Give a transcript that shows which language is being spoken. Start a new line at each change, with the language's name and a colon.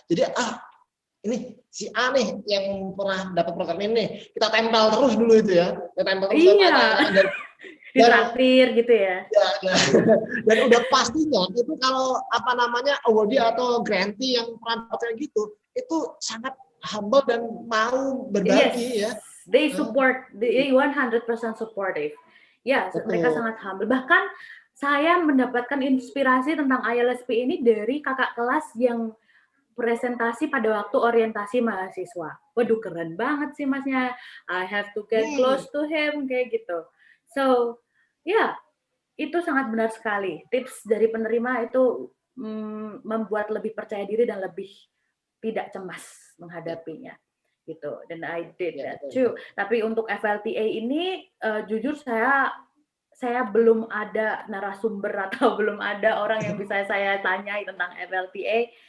Indonesian: Jadi ini si A nih yang pernah dapat program ini, kita tempel terus dulu itu ya. Kita tempel terus. Iya. Ditraktir gitu ya. Dan udah pastinya itu kalau awardee atau grantee yang pernah kayak gitu, itu sangat humble dan mau berbagi ya.
English: They support, they 100% supportive.
Indonesian: Ya, mereka sangat humble. Bahkan saya mendapatkan inspirasi tentang ILSP ini dari kakak kelas yang presentasi pada waktu orientasi mahasiswa. Waduh, keren banget sih Masnya.
English: I have to get close to him
Indonesian: kayak gitu. So, ya, itu sangat benar sekali. Tips dari penerima itu membuat lebih percaya diri dan lebih tidak cemas menghadapinya. Gitu. Dan
English: I did that too.
Indonesian: Tapi untuk FLTA ini, jujur saya belum ada narasumber atau belum ada orang yang bisa saya tanyai tentang FLTA.